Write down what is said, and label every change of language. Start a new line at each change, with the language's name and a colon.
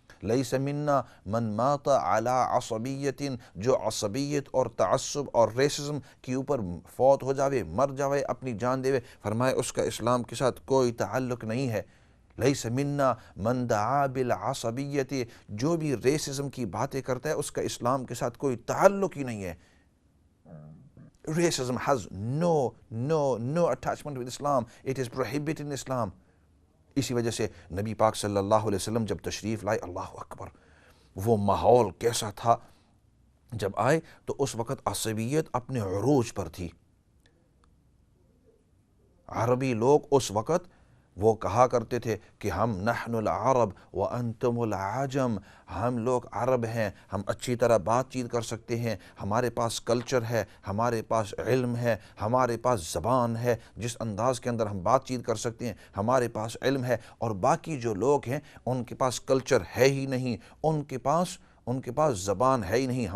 Arabic: لیس منا من مات علی عصبیت،
Urdu: جو عصبیت اور تعصب اور ریسزم کے اوپر فوت ہو جاوے، مر جاوے، اپنی جان دے، فرمایا اس کا اسلام کے ساتھ کوئی تعلق نہیں ہے۔
Arabic: لیس منا من دعا بالعصبیت،
Urdu: جو بھی ریسزم کی باتیں کرتا ہے اس کا اسلام کے ساتھ کوئی تعلق ہی نہیں ہے۔
English: Racism has no attachment with Islam. It is prohibited in Islam.
Urdu: اسی وجہ سے نبی پاک صلی اللہ علیہ وسلم جب تشریف لائے، اللہ اکبر، وہ ماحول کیسا تھا جب آئے تو اس وقت عصبیت اپنے عروج پر تھی. عربی لوگ اس وقت وہ کہا کرتے تھے کہ ہم
Arabic: نحن العرب وانتم العجم،
Urdu: ہم لوگ عرب ہیں، ہم اچھی طرح بات چیت کر سکتے ہیں، ہمارے پاس کلچر ہے، ہمارے پاس علم ہے، ہمارے پاس زبان ہے، جس انداز کے اندر ہم بات چیت کر سکتے ہیں، ہمارے پاس علم ہے، اور باقی جو لوگ ہیں ان کے پاس کلچر ہے ہی نہیں، ان کے پاس زبان ہے ہی نہیں.